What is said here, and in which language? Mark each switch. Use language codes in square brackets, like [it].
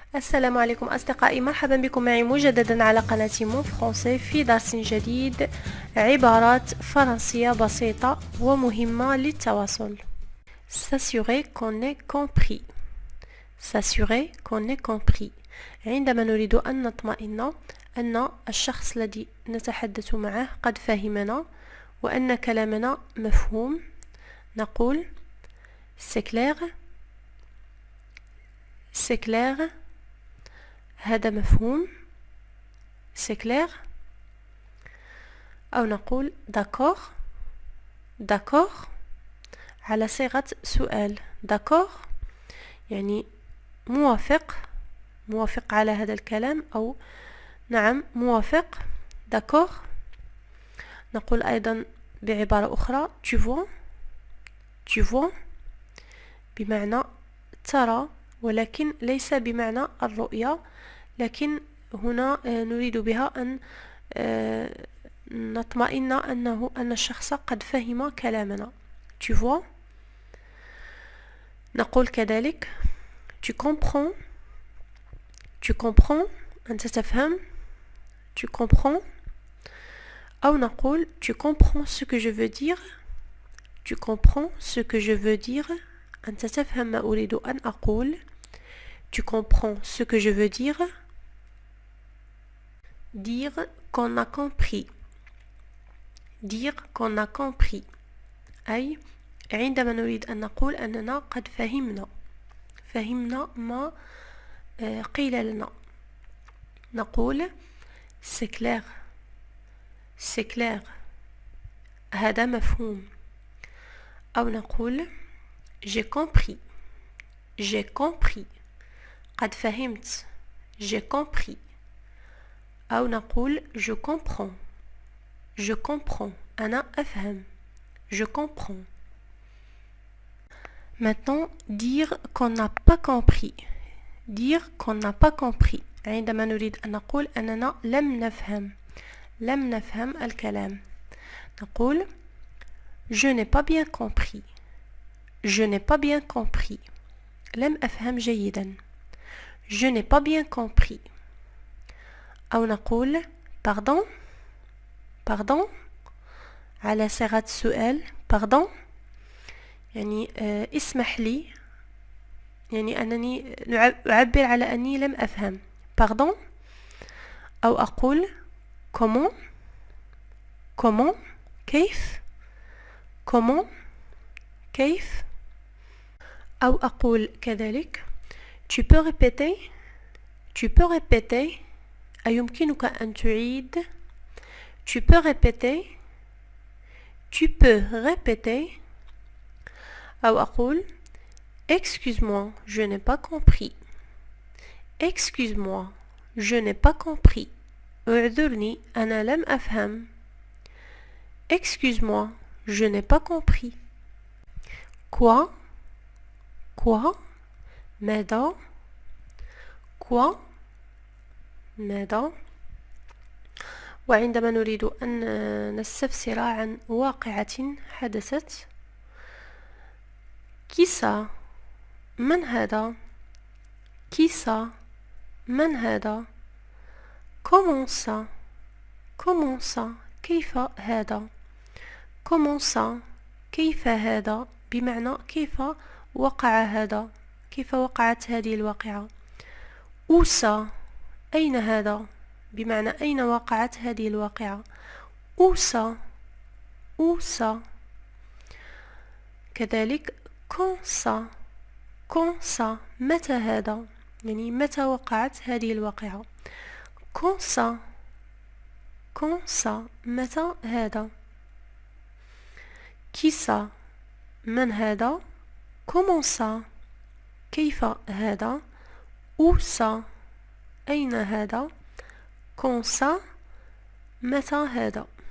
[ar] السلام عليكم أصدقائي، مرحبا بكم معي مجددا على قناة مون فرونسي في درس جديد. عبارات فرنسية بسيطة ومهمة للتواصل. [fr] S'assurer qu'on est compris. S'assurer qu'on est compris. [ar] عندما نريد أن نطمئن أن الشخص الذي نتحدث معه قد فهمنا وأن كلامنا مفهوم، نقول [fr] c'est clair. C'est clair. [ar] هذا مفهوم. [fr] C'est clair. [ar] أو نقول [fr] d'accord. D'accord [ar] على صيغة سؤال. D'accord يعني موافق على هذا الكلام، أو نعم موافق. [fr] D'accord. [ar] نقول أيضا بعبارة أخرى [fr] tu vois. Tu vois [ar] بمعنى ترى، ولكن ليس بمعنى الرؤية، لكن هنا نريد بها أن نطمئن أن الشخص قد فهم كلامنا. [fr] Tu vois. [ar] نقول كذلك [fr] tu comprends. Tu comprends [ar] أنت تفهم. [fr] Tu comprends. [ar] أو نقول [fr] tu comprends ce que je veux dire. Tu comprends ce que je veux dire. [ar] أنت تفهم ما أريد أن أقول. [fr] Tu comprends ce que je veux dire. Dire qu'on a compris. Dire qu'on a compris [ar] أي عندما نريد أن نقول أننا قد فهمنا ما قيل لنا، نقول [fr] c'est clair. C'est clair [ar] هذا مفهوم. أو نقول [fr] j'ai compris. J'ai compris [ar] قد فهمت. [fr] J'ai compris. [ar] أو نقول [fr] je comprends. Je comprends [ar] أنا أفهم. [fr] Je comprends. Maintenant, dire qu'on n'a pas compris. Dire qu'on n'a pas compris [ar] عندما نريد أن نقول أننا لم نفهم الكلام، نقول [fr] je n'ai pas bien compris. Je n'ai pas bien compris [ar] لم أفهم جيدا. [fr] Je n'ai pas bien compris. [ar] أو نقول [fr] pardon. Pardon [ar] على صيغة السؤال. [fr] Pardon [ar] يعني اسمح لي، يعني أنني أعبر على أني لم أفهم. Pardon. أو أقول [fr] comment. Comment [ar] كيف. [fr] Comment كيف. [ar] أو أقول كذلك [fr] tu peux répéter. Tu peux répéter [ar] أيمكنك أن تعيد. [fr] Tu peux répéter. Tu peux répéter. [ar] أو أقول [fr] excuse-moi, je n'ai pas compris. Excuse-moi, je n'ai pas compris. [ar] اعذرني أنا لم أفهم. [fr] Excuse-moi, je n'ai pas compris. Quoi. Quoi [ar] ماذا. [fr] Quoi [ar] ماذا. وعندما نريد أن نستفسر عن واقعة حدثت [fr] qui ça [ar] من هذا. [fr] qui ça [ar] من هذا. [fr] comment ça. comment ça [ar] كيف هذا. [fr] comment ça [ar] كيف هذا بمعنى كيف وقع هذا، كيف وقعت هذه الواقعة. [fr] où ça [ar] أين هذا بمعنى أين وقعت هذه الواقعة. [fr] où ça. où ça. [ar] كذلك [fr] quand ça. quand ça [ar] متى هذا يعني متى وقعت هذه الواقعة. [fr] quand ça. quand ça [ar] متى هذا. [fr] qui ça [ar] من هذا. [fr] comment ça [ar] كيف هذا. [fr] où ça [ar] أين هذا. [fr] quand ça [ar] متى هذا.